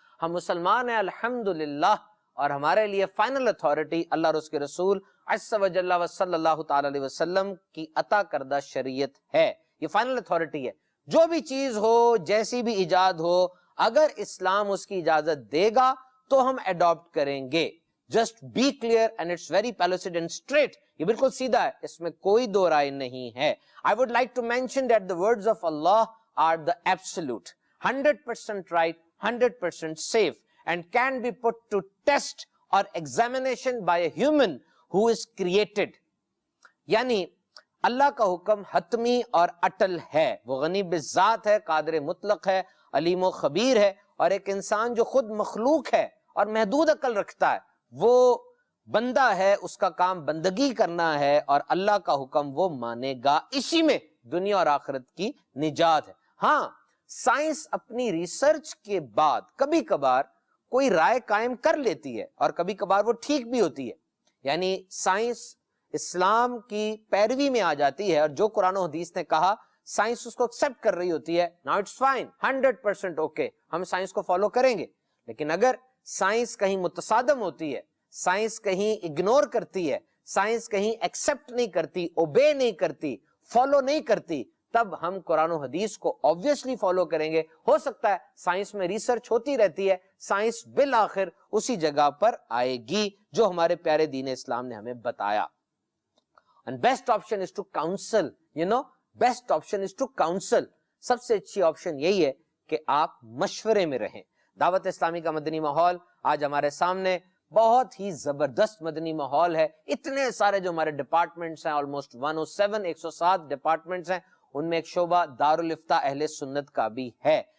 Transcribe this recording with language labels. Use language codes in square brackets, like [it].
[ur] ہم مسلمان ہیں الحمدللہ, اور ہمارے لیے فائنل اتھارٹی اللہ اور اس کے رسول عز و جل و صلی اللہ تعالی علیہ وسلم کی عطا کردہ شریعت ہے. یہ فائنل اتھارٹی ہے. جو بھی چیز ہو, جیسی بھی ایجاد ہو, اگر اسلام اس کی اجازت دے گا تو ہم اڈاپٹ کریں گے. [en] Just be clear and it's very pellucid and straight. [ur] یہ بالکل سیدھا ہے, اس میں کوئی دو رائے نہیں ہے. [en] I would like to mention that the words of Allah are the absolute, 100% right, 100% safe, and can be put to test or examination by a human who is created. [ur] یعنی اللہ کا حکم حتمی اور اٹل ہے, وہ غنی بالذات ہے, قادر مطلق ہے, علیم و خبیر ہے, اور ایک انسان جو خود مخلوق ہے اور محدود عقل رکھتا ہے وہ بندہ ہے, اس کا کام بندگی کرنا ہے, اور اللہ کا حکم وہ مانے گا. اسی میں دنیا اور آخرت کی نجات ہے. ہاں, سائنس اپنی ریسرچ کے بعد کبھی کبھار کوئی رائے قائم کر لیتی ہے, اور کبھی کبھار وہ ٹھیک بھی ہوتی ہے. یعنی سائنس اسلام کی پیروی میں آ جاتی ہے, اور جو قرآن و حدیث نے کہا سائنس اس کو ایکسپٹ کر رہی ہوتی ہے. [en] Now it's fine, [ur] 100% اوکے, ہم سائنس کو فالو کریں گے. لیکن اگر سائنس کہیں متصادم ہوتی ہے, سائنس کہیں اگنور کرتی ہے, سائنس کہیں ایکسپٹ نہیں کرتی, اوبے نہیں کرتی, فالو نہیں کرتی, تب ہم قرآن و حدیث کو obviously فالو کریں گے. ہو سکتا ہے سائنس میں ریسرچ ہوتی رہتی ہے, سائنس بالآخر اسی جگہ پر آئے گی جو ہمارے پیارے دین اسلام نے ہمیں بتایا. [en] And best option is to counsel, best option is to counsel. [ur] سب سے اچھی آپشن یہی ہے کہ آپ مشورے میں رہیں. دعوت اسلامی کا مدنی ماحول آج ہمارے سامنے بہت ہی زبردست مدنی ماحول ہے. اتنے سارے جو ہمارے ڈپارٹمنٹس ہیں, آلموسٹ 107 ڈپارٹمنٹس ہیں, ان میں ایک شعبہ دارالفتہ اہل سنت کا بھی ہے.